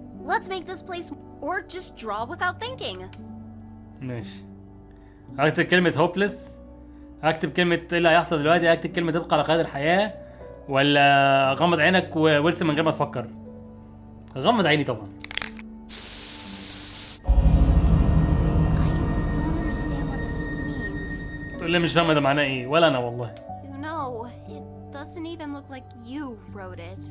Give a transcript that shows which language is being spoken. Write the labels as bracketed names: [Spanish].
[English] Let's make this place or just draw without thinking. [Arabic] ماشي. هكتب كلمة هوبلس، هكتب كلمة ايه اللي هيحصل دلوقتي، هكتب كلمة تبقى على قيد الحياة، ولا اغمض عينك وارسم من غير ما تفكر؟ غمض عيني طبعا. [English] I don't understand what this means. [Arabic] تقول لي مش فاهمة ده معناه ايه، ولا انا والله. [English] You know, it doesn't even look like you wrote it.